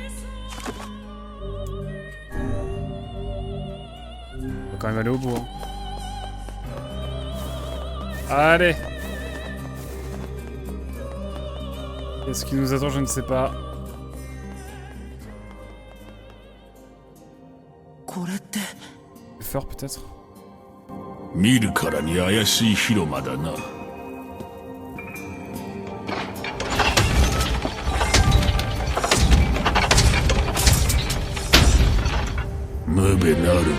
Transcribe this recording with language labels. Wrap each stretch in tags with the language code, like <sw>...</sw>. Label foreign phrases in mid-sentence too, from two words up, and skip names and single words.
<fr>On va quand même aller au bout. Hein. Allez. Qu'est-ce qui nous attend? Je ne sais pas. Le fort peut-être?</fr> <ja>見るからに怪しい広間だな。無べなるかな。</ja>